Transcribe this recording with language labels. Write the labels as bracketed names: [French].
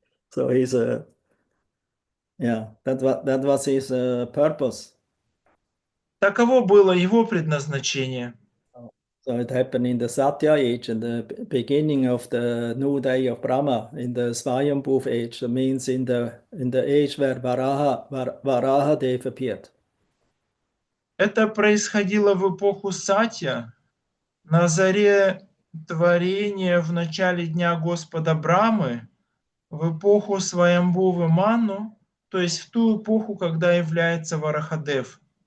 [English] So he's that was his purpose. [Russian] Таково было его предназначение. [English] So it happened in the Satya age, in the beginning of the new day of Brahma, in the Swayambhuv age. That means in the age where Varaha Dev appeared. [Russian] Это происходило в эпоху Сатья, на заре творения в начале дня Господа Брамы, в эпоху Сваямбхувы Ману, то есть в ту эпоху, когда является Варахадев.